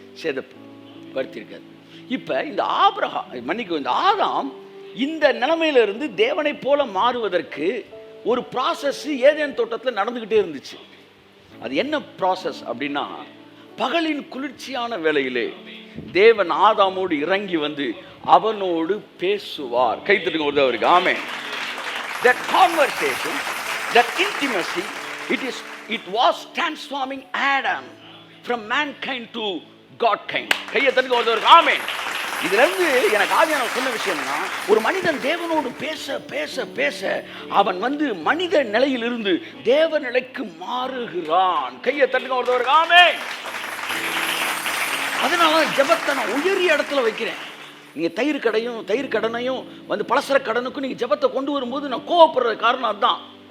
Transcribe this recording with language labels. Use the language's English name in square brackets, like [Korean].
[Tamil] சேதப்படுத்தியிருக்காது. இப்ப இந்த இந்த ஆதாம் இந்த நிலைமையிலிருந்து தேவனை போல மாறுவதற்கு ஒரு ப்ராசஸ் ஏதேன் தோட்டத்தில் நடந்துகிட்டே இருந்துச்சு. அது என்ன ப்ராசஸ் அப்படின்னா, பகலின் குளிர்ச்சியான வேளையிலே தேவன் ஆதாமோடு இறங்கி அவனோடு பேசுவார். கைத்தட்டுங்க ஒரு அவருக்கு. ஆமென். [English] That conversation, that intimacy, it was transforming Adam from mankind to Godkind. [Tamil] கையை தட்டுங்க ஒரு அவருக்கு. ஆமென். இதுல இருந்து எனக்கு ஆவியானவர் சொன்ன விஷயம்னா, ஒரு மனிதன் தேவனோடு பேச பேச பேச அவன் மனித நிலையிலிருந்து தேவ நிலைக்கு மாறுகிறான். கையை தட்டுங்க ஒரு அவருக்கு. ஆமென். அதனால ஜெபத்தை நான் உயரிய இடத்துல வைக்கிறேன். நீங்கள் தயிர் கடனையும் பலசர கடனுக்கும் நீங்கள் ஜெபத்தை கொண்டு வரும்போது நான் கோவப்படுற காரணம் அதுதான்.